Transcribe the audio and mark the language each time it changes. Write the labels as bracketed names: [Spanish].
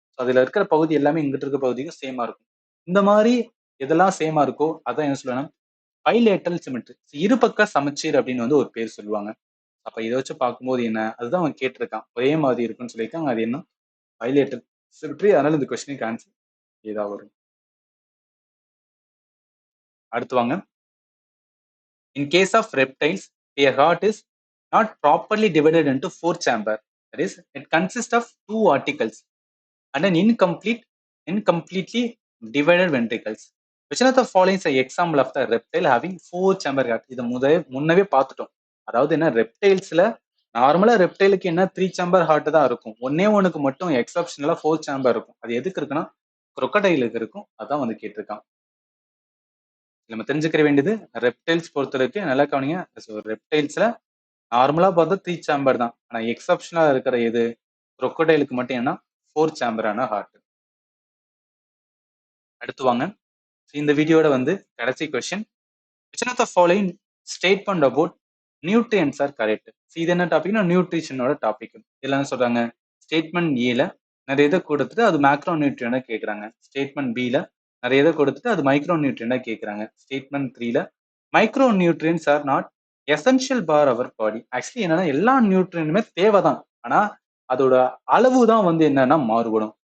[Tamil] அதுல இருக்கிற பகுதி எல்லாமே இங்கிட்டு இருக்கிற பகுதியும் சேமா இருக்கும். இந்த மாதிரி எதெல்லாம் சேமா இருக்கோ அதான் என்ன சொல்லுவேன்னா பைலேட்டரல் சிமெட்ரி. இருபக்க சமச்சீர் அப்படின்னு வந்து ஒரு பேர் சொல்லுவாங்க. அப்ப இதை வச்சு பார்க்கும்போது என்ன, அதுதான் அவன் கேட்டிருக்கான். ஒரே மாதிரி இருக்குன்னு சொல்லியிருக்காங்க. அது என்ன? Bilateral symmetry. அதனால இந்த கொஸ்டினுக்கு ஆன்சர் இதா வரும். அடுத்து வாங்க. [English] In case of reptiles, their heart is not properly divided into four chamber. That is, it consists of two articles and an incompletely divided ventricles. Which one of the following is an example of the reptile having four chamber heart? [Tamil] இதை முன்னவே பார்த்துட்டோம். அதாவது என்ன, ரெப்டைல்ஸ்ல நார்மலா ரெப்டைலுக்கு என்ன 3 chamber heart தான் இருக்கும். ஒண்ணுக்கு மட்டும் எக்ஸப்ஷனலா 4 சேம்பர் இருக்கும். அது எதுக்கு இருக்குன்னா crocodileக்கு இருக்கும். அதான் வந்து கேட்டிருக்கான். நம்ம தெரிஞ்சுக்கிற வேண்டியது ரெப்டைல்ஸ் பொறுத்தவரைக்கும் நல்லா கவனிங்க. ரெப்டைல்ஸ்ல நார்மலா பார்த்தா 3 சேம்பர் தான். ஆனா எக்ஸப்ஷனலா இருக்கிற எது, crocodileக்கு மட்டும் என்ன 4 சேம்பரான ஹார்ட். அடுத்து வாங்க. இந்த வீடியோட வந்து கடைசி question. [English] which of the following statement about nutrients are correct? [Tamil] இது என்ன டாபிக்னா நியூட்ரிஷனோட டாபிக். இதுல என்ன சொல்றாங்க, ஸ்டேட்மெண்ட் ஏல நிறைய இதை கொடுத்துட்டு அது மேக்ரோ நியூட்ரியனா கேட்கறாங்க. ஸ்டேட்மெண்ட் பில நிறைய இதை கொடுத்துட்டு அது மைக்ரோ நியூட்ரியனா கேட்கறாங்க. [English] Statement 3ல micro nutrients are not essential for our body. [Tamil] Actually என்னன்னா எல்லா நியூட்ரியனுமே தேவைதான். ஆனா அதோட அளவு தான் வந்து என்னன்னா மாறுபடும்.